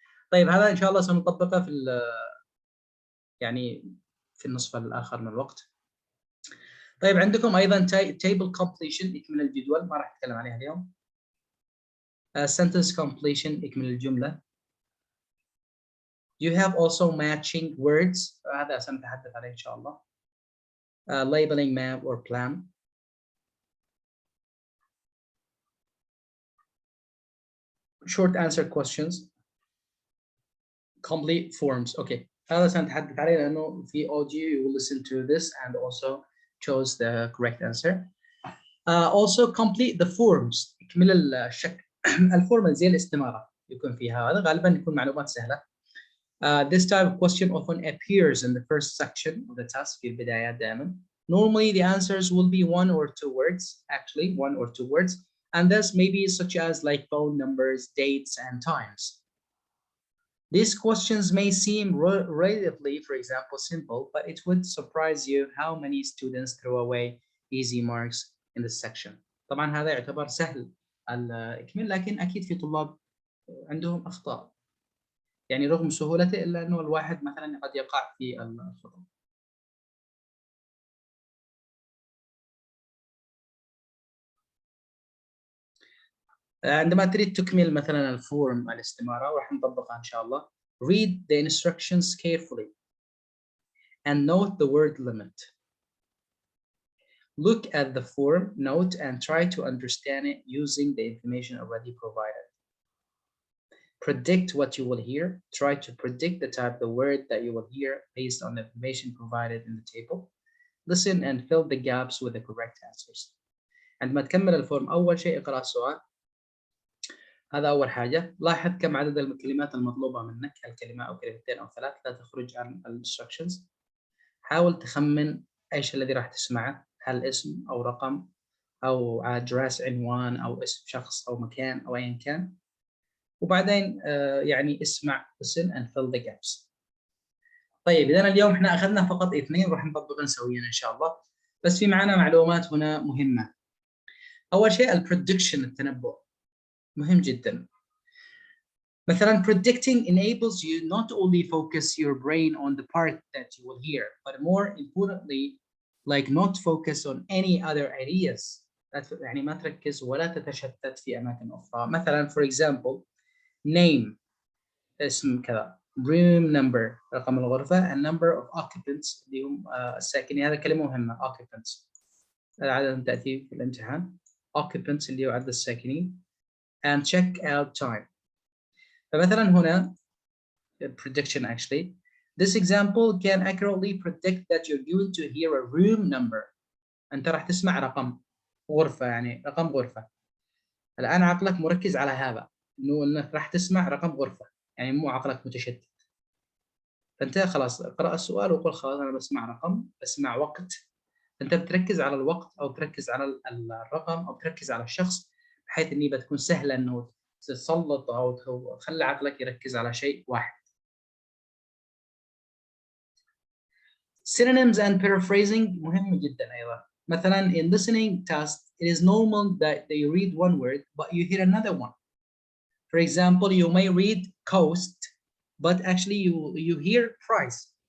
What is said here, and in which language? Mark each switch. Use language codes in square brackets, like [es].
[ar] طيب هذا إن شاء الله سنطبقه يعني في النصف الآخر من الوقت. طيب عندكم أيضا table completion، إكمال الجدول، ما راح أتكلم عليها اليوم. [en] sentence completion، [ar] إكمال الجملة. [en] You have also matching words، [ar] هذا سنتحدث عليه إن شاء الله. [en] labeling map or plan. short answer questions. complete forms. Okay، [ar] هذا سنتحدث عليه لأنه في [en] audio you will listen to this and also chose the correct answer. Also complete the forms، [ar] اكمل الشكل. الفورم زي الاستمارة يكون فيها، هذا غالبا يكون معلومات سهلة. [en] This type of question often appears in the first section of the task [ar] في البدايات دائما. [en] Normally the answers will be 1 or 2 words, actually 1 or 2 words, and this may be such as like phone numbers, dates, and times. These questions may seem relatively, for example, simple, but it would surprise you how many students throw away easy marks in this section. [ar] طبعا هذا يعتبر سهل الإكمال، لكن أكيد في طلاب عندهم أخطاء، يعني رغم سهولته إلا أنه الواحد مثلا قد يقع في الخطأ. عندما تريد تكمل مثلا الفورم الاستمارة، وراح نطبقها إن شاء الله. [en] Read the instructions carefully and note the word limit. Look at the form, note, and try to understand it using the information already provided. Predict what you will hear. Try to predict the type of the word that you will hear based on the information provided in the table. Listen and fill the gaps with the correct answers. [ar] عندما تكمل الفورم، أول شيء اقرأ السؤال، هذا أول حاجة. لاحظ كم عدد الكلمات المطلوبة منك، الكلمة أو كلمتين أو 3، لا تخرج عن instructions. حاول تخمن إيش الذي راح تسمعه، هل اسم أو رقم أو address، عنوان، أو اسم شخص أو مكان أو أيا كان. وبعدين يعني اسمع، [en] listen and fill the gaps. [ar] طيب إذا اليوم إحنا أخذنا فقط 2، راح نطبقهم سويا إن شاء الله، بس في معنا معلومات هنا مهمة. أول شيء البريدكشن، التنبؤ، مهم جدا. [en] مثلا predicting enables you not only focus your brain on the part that you will hear, but more importantly like not focus on any other areas. [ar] يعني ما تركز ولا تتشتت في أماكن أخرى. مثلا [en] for example name، [ar] اسم كذا، [en] room number، [ar] رقم الغرفة، [en] and number of occupants [ar] اللي هم الساكنين، هذا كلمة مهمة occupants، العدد تأتي في الامتحان، occupants اللي هو عدد الساكنين، [en] and check out time. [ar] فمثلا هنا [en] prediction actually, this example can accurately predict that you're going to hear a room number. [ar] أنت راح تسمع رقم غرفة، يعني رقم غرفة. الآن عقلك مركز على هذا، إنك راح تسمع رقم غرفة، يعني مو عقلك متشتت. فأنت خلاص اقرأ السؤال وقل خلاص أنا بسمع رقم، بسمع وقت. أنت بتركز على الوقت أو تركز على الرقم أو تركز على الشخص، بحيث إني بتكون سهلة إنه تسلط أو تخلي عقلك يركز على شيء واحد. [en] Synonyms and paraphrasing [ar] مهم جدا أيضا. مثلا [en] in listening test, it is normal that they read one word but you hear another one. For example, you may read cost, but actually you hear price.